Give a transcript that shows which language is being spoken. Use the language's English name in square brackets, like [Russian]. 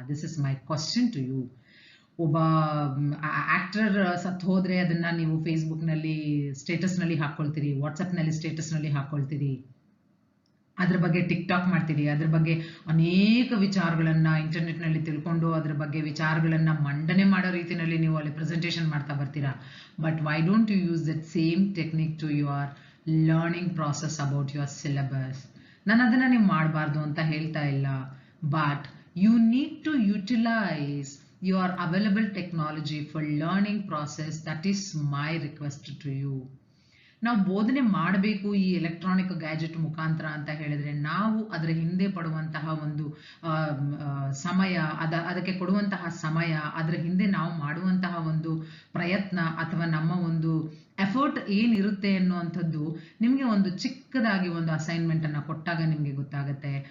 [English] This is my question to you. [Kannada] ಒಬ್ಬ actor ಸತ್ ಹೋದ್ರೆ ಅದನ್ನ ನೀವು ಫೇಸ್ಬುಕ್ ನಲ್ಲಿ ಸ್ಟೇಟಸ್ ನಲ್ಲಿ ಹಾಕೊಳ್ತೀರಿ, ವಾಟ್ಸಪ್ ನಲ್ಲಿ ಸ್ಟೇಟಸ್ ನಲ್ಲಿ ಹಾಕೊಳ್ತೀರಿ, ಅದ್ರ ಬಗ್ಗೆ ಟಿಕ್ ಟಾಕ್ ಮಾಡ್ತೀರಿ, ಅದ್ರ ಬಗ್ಗೆ ಅನೇಕ ವಿಚಾರಗಳನ್ನ ಇಂಟರ್ನೆಟ್ ನಲ್ಲಿ ತಿಳ್ಕೊಂಡು ಅದ್ರ ಬಗ್ಗೆ ವಿಚಾರಗಳನ್ನ ಮಂಡನೆ ಮಾಡೋ ರೀತಿಯಲ್ಲಿ ನೀವು ಅಲ್ಲಿ ಪ್ರೆಸೆಂಟೇಷನ್ ಮಾಡ್ತಾ ಬರ್ತೀರಾ. [English] But why don't you use that same technique to your learning process about your syllabus? [Kannada] ನಾನು ಅದನ್ನ ನೀವು ಮಾಡಬಾರ್ದು ಅಂತ ಹೇಳ್ತಾ ಇಲ್ಲ, [English] But you need to utilise your available technology for learning process. That is my request to you. [Kannada] ನಾವು ಬೋಧನೆ ಮಾಡಬೇಕು ಈ ಎಲೆಕ್ಟ್ರಾನಿಕ್ ಗ್ಯಾಜೆಟ್ ಮುಖಾಂತರ ಅಂತ ಹೇಳಿದ್ರೆ ನಾವು ಅದರ ಹಿಂದೆ ಪಡುವಂತಹ ಒಂದು ಸಮಯ, ಅದಕ್ಕೆ ಕೊಡುವಂತಹ ಸಮಯ, ಅದರ ಹಿಂದೆ ನಾವು ಮಾಡುವಂತಹ ಒಂದು ಪ್ರಯತ್ನ ಅಥವಾ ನಮ್ಮ ಒಂದು ಎಫರ್ಟ್ ಏನಿರುತ್ತೆ ಅನ್ನುವಂಥದ್ದು ನಿಮಗೆ ಒಂದು ಚಿಕ್ಕದಾಗಿ ಒಂದು ಅಸೈನ್ಮೆಂಟ್ ಅನ್ನ ಕೊಟ್ಟಾಗ ನಿಮಗೆ ಗೊತ್ತಾಗುತ್ತೆ.